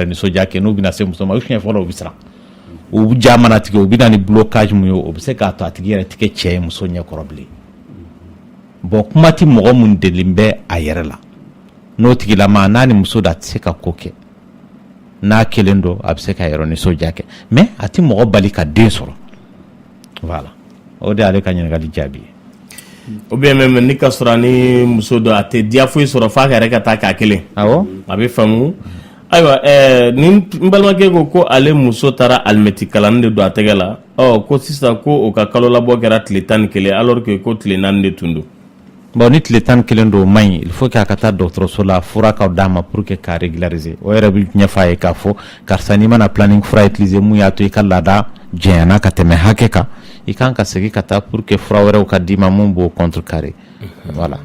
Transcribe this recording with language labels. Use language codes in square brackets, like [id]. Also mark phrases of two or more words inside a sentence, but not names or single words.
[bm] nisɔndiya kɛ n'u bɛna se muso ma o siɲɛ fɔlɔ o bɛ siran o ja mana tigɛ o bɛ na ni blocage mun ye o bɛ se k'a to a tigi yɛrɛ tɛ kɛ cɛ ye muso ɲɛkɔrɔ bilen bon kuma tɛ mɔgɔ mun delilen bɛ a yɛrɛ la n'o tigilama n'a ni muso da tɛ se ka ko kɛ n'a kelen don a bɛ se ka yɛrɛ nisɔndiya kɛ mais a tɛ mɔgɔ bali ka den sɔrɔ voilà o de y'ale ka ɲininkali jaabi ye. [fr] ou bien même [bm] ni ka sɔrɔ ni muso dɔ a tɛ diya foyi sɔrɔ f'a ka yɛrɛ ka taa k'a kelen awɔ a bɛ faamu ayiwa ni n balimakɛ ko ale muso taara alimɛti kalanni de don a tɛgɛ la ko sisan ko o ka kalo labɔ kɛra tile 11 [fr] alors que [bm] ko tile 4 de tun don bon ni tile 11 don o man ɲi [fr] il faut que [bm] a ka taa dɔgɔtɔrɔso la fura k'aw d'a ma [fr] pour que [bm] k'a régulariser o yɛrɛ bɛ ɲɛfɔ a ye k'a fɔ karisa n'i mana planning fura utiliser mun y'a to i ka laada jɛnyana ka tɛmɛ hakɛ kan i kan ka segin ka taa [fr] pour que [bm] fura wɛrɛw ka d'i ma mun b'o contrecarrer voilà.